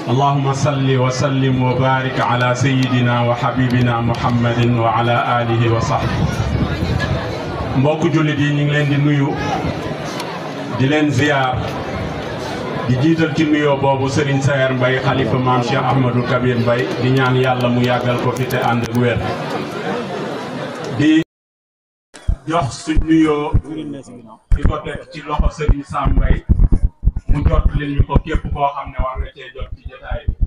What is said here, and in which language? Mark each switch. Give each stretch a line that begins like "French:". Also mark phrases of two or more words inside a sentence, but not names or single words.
Arabic: اللهم صل وسلم وبارك على سيدنا وحبيبنا محمد وعلى آله وصحبه.
Wolof: mbokk jullit yi ñu ngi leen di nuyu di leen ziar di jiital ci nuyoo boobu Serigne Sayer Mbaye xalifa maam Cheikh Ahmadou Kabir Mbaye di ñaan yàlla mu yàggal ko fi te ànd ak wér. di jox suñ nuyoo di ko teg ci loxo Serigne Sam Mbaye mu jot leen ñu ko képp koo xam ne war nga cee jot ci jotaay bi.